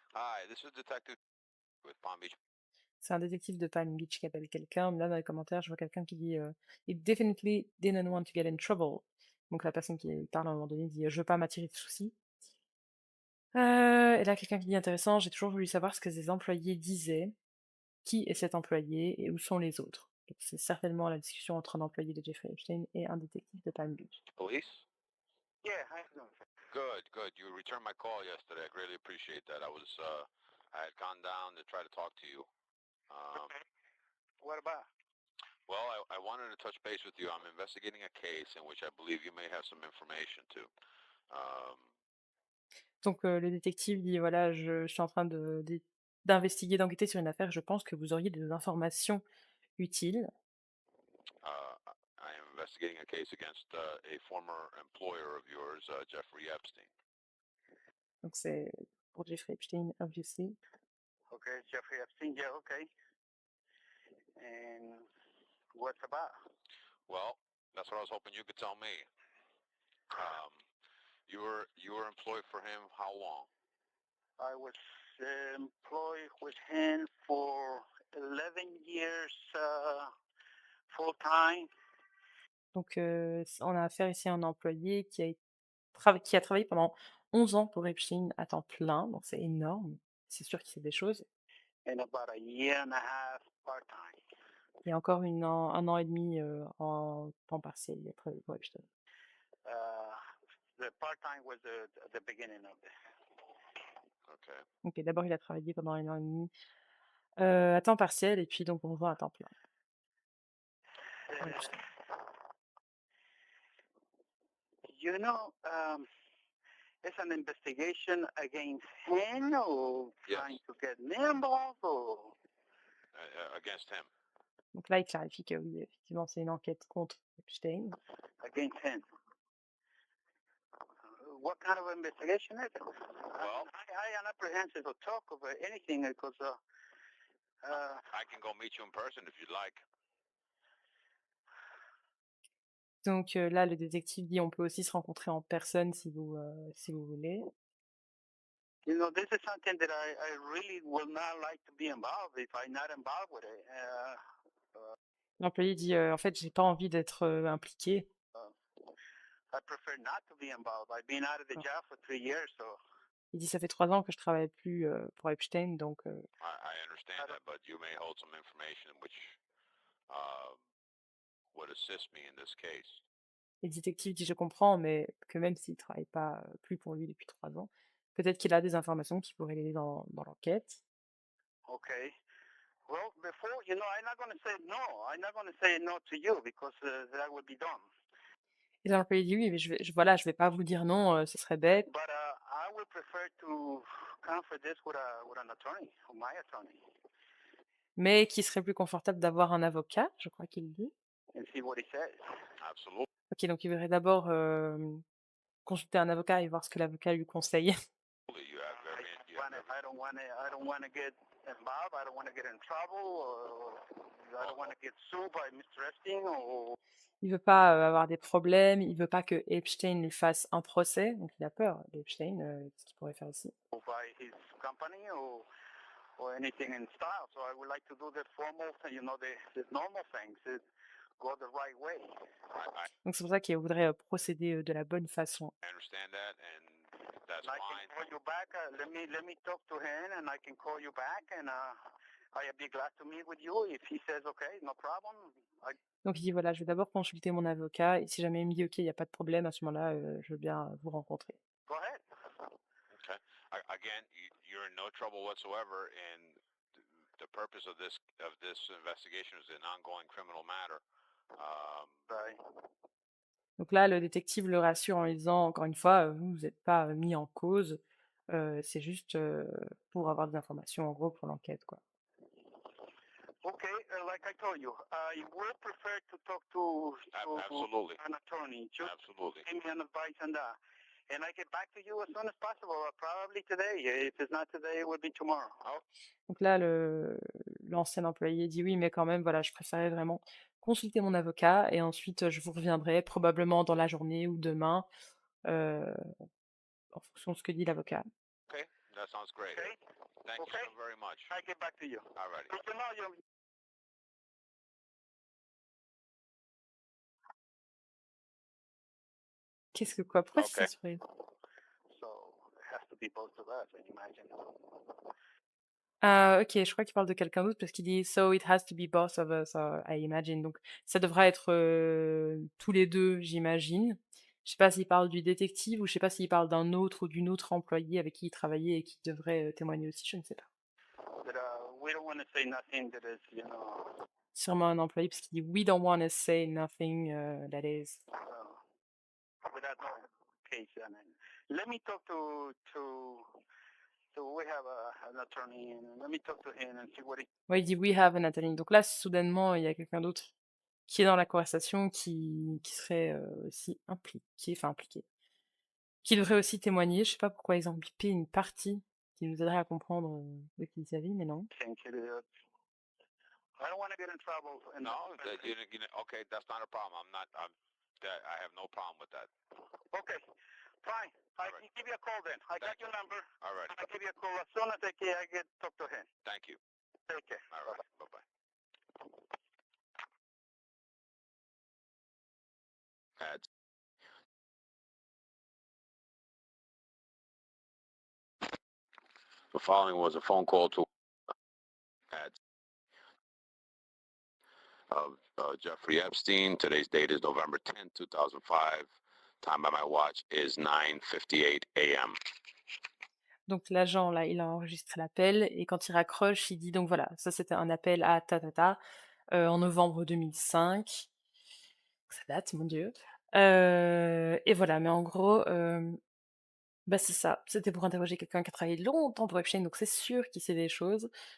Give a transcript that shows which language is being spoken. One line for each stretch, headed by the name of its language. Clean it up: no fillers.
English: Hi, this is Detective with Palm Beach.
French: C'est un détective de Palm Beach qui appelle quelqu'un. Là, dans les commentaires, je vois quelqu'un qui dit
English: It definitely didn't want to get in trouble.
French: Donc la personne qui parle à un moment donné dit Je veux pas m'attirer de soucis. Et là, quelqu'un qui dit intéressant, j'ai toujours voulu savoir ce que ses employés disaient. Qui est cet employé et où sont les autres? Donc c'est certainement la discussion entre un employé de Jeffrey Epstein et un détective de Palm Beach.
English: Police? Yeah, how you doing? Good, good. You returned my call yesterday. I greatly appreciate that. I had gone down to try to talk to you. Okay. What about? Well, I wanted to touch base with you. I'm investigating a case in which I believe you may have some information too.
French: Donc le détective dit voilà, je suis en train d'investiguer, d'enquêter sur une affaire, je pense que vous auriez des informations utiles.
English: I am investigating a case against a former employer of yours, Jeffrey Epstein.
French: Donc c'est pour Jeffrey Epstein, obviously.
English: Okay, Jeffrey Epstein. Yeah, okay. And what's about? Well, that's what I was hoping you could tell me. You were employed for him how long? I was employed with him for 11 years full time.
French: Donc, on a affaire ici à un employé qui a travaillé pendant 11 ans pour Epstein à temps plein, donc c'est énorme. C'est sûr qu'il sait des choses.
English: And about a year and a half part-time.
French: Et encore 1 an et demi, en temps partiel, il a travaillé pour Epstein.
English: The part-time was the beginning of it. Okay.
French: OK, d'abord il a travaillé pendant 1 an et demi, à temps partiel et puis donc on voit à temps plein pour Epstein.
English: You know, it's an investigation against him or Yes. trying to get me involved or Against him.
French: Donc là, il clarifie que oui, effectivement, c'est une enquête contre Epstein.
English: against him. What kind of investigation is it? Well- I am apprehensive to talk about anything because I can go meet you in person if you'd like.
French: Donc là, le détective dit: «On peut aussi se rencontrer en personne si vous voulez».
English: you know, this is something that I really will not like to be involved if I'm not involved with it.
French: L'employé dit: «En fait, j'ai pas envie d'être, impliqué».
English: I prefer not to be involved. I've been out of the Ah. job for 3 years, so
French: Il dit: «Ça fait 3 ans que je travaille plus, pour Epstein, donc
English: I understand that, but you may hold some information which would assist me in this case.
French: Et le détective dit: «Je comprends, mais que même s'il travaille pas, plus pour lui depuis 3 ans, peut-être qu'il a des informations qui pourraient l'aider dans l'enquête».
English: okay. Well, before, you know, I'm not going to say no. I'm not going to say no to you because that would be dumb.
French: Et là, l'employé dit: «Oui, mais je vais pas vous dire non, ce serait bête».
English: But I would prefer to confer this with an attorney, my attorney,
French: Mais qui serait plus confortable d'avoir un avocat, je crois qu'il dit.
English: and see what he says. Absolutely.
French: OK, donc il voudrait d'abord, consulter un avocat et voir ce que l'avocat lui conseille.
English: You have every. You have every I don't want to get involved. I don't want to get in trouble. I don't want to get sued by Mr. Epstein or
French: Il veut pas, avoir des problèmes, il veut pas que Epstein lui fasse un procès, donc il a peur d'Epstein, ce qu'il pourrait faire aussi.
English: by his company or anything in style. So I would like to do the formal, you know, the normal things. Go the right way.
French: Donc c'est pour ça qu'il voudrait, procéder, de la bonne façon.
English: I understand that, and that's I fine. can call you back. Let me talk to him, and I can call you back, and I'd be glad to meet with you if he says okay, no problem.
French: Donc il dit: «Voilà, je vais d'abord consulter mon avocat et si jamais il me dit: "OK, il y a pas de problème", à ce moment-là, je veux bien vous rencontrer».
English: Go ahead. Okay. Again, you're in no trouble whatsoever, and the purpose of this investigation is an ongoing criminal matter. Right.
French: Donc là, le détective le rassure en lui disant: «Encore une fois, vous êtes pas, mis en cause, c'est juste, pour avoir des informations, en gros, pour l'enquête, quoi».
English: Okay, like I told you, I would prefer to talk to Absolutely. an attorney. Just Absolutely. give me an advice on that. And I get back to you as soon as possible, probably today. If it's not today, it will be tomorrow.
French: Donc là, l'ancien employé dit: «Oui, mais quand même, voilà, je préférais vraiment consulter mon avocat et ensuite, je vous reviendrai probablement dans la journée ou demain, heu, en fonction de ce que dit l'avocat».
English: Okay, that sounds great. Okay? Thank you so very much. I get back to you. All righty. But you know,
French: Qu'est-ce que quoi? Pourquoi tu
English: Okay.
French: censuré?
English: so it has to be both of us, I imagine.
French: Ah OK, je crois qu'il parle de quelqu'un d'autre parce qu'il dit:
English: «So it has to be both of us, I imagine»,
French: donc ça devra être, tous les 2, j'imagine. Je sais pas s'il parle du détective ou je sais pas s'il parle d'un autre ou d'une autre employée avec qui il travaillait et qui devrait, témoigner aussi, je ne sais pas.
English: But we don't want to say nothing that is, you know,
French: Sûrement un employé parce qu'il dit:
English: «We don't wanna say nothing, that is». without no case. I mean, let me talk to we have an attorney, and let me talk to him and see what he.
French: Ouais, il dit:
English: «We have an attorney»,
French: donc là, soudainement, il y a quelqu'un d'autre qui est dans la conversation qui serait, aussi impliqué, qui devrait aussi témoigner. Je sais pas pourquoi ils ont bipé une partie qui nous aiderait à comprendre, de qui il s'agit, mais non.
English: think it is. I don't want to get in trouble. And No, okay, that's not a problem. I have no problem with that. okay, Fine. I Alright. can give you a call then. I got Thank your number. All right. I'll give you a call as soon as I get talk to him. Thank you. Take care. All right. Bye-bye. Ads. The following was a phone call to ads of Jeffrey Epstein. Today's date is November 10th, 2005. Time by my watch is 9:58 a.m.
French: Donc l'agent, là, il a enregistré l'appel et quand il raccroche, il dit donc voilà, ça c'était un appel à ta ta ta, en novembre 2005. Ça date, mon Dieu. Et voilà, mais en gros, bah, c'est ça, c'était pour interroger quelqu'un qui a travaillé longtemps pour Epstein, donc c'est sûr qu'il sait des choses.